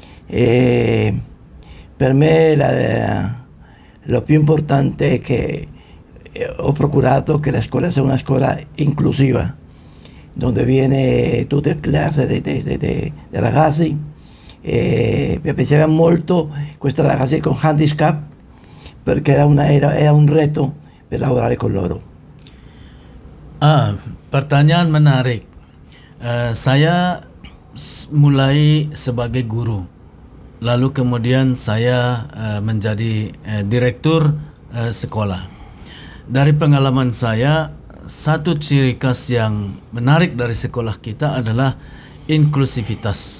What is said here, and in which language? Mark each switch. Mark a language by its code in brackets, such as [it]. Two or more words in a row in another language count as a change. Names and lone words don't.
[it] Per me lo più importante è che ho procurato che la scuola sia una scuola inclusiva, donde viene tutte le classi di ragazzi. Mi piaceva molto questi ragazzi con handicap perché era un reto per lavorare con loro. [id] Pertanyaan menarik. Saya mulai sebagai guru, lalu kemudian saya menjadi direktur sekolah. Dari pengalaman saya, satu ciri khas yang menarik dari sekolah kita adalah inklusivitas.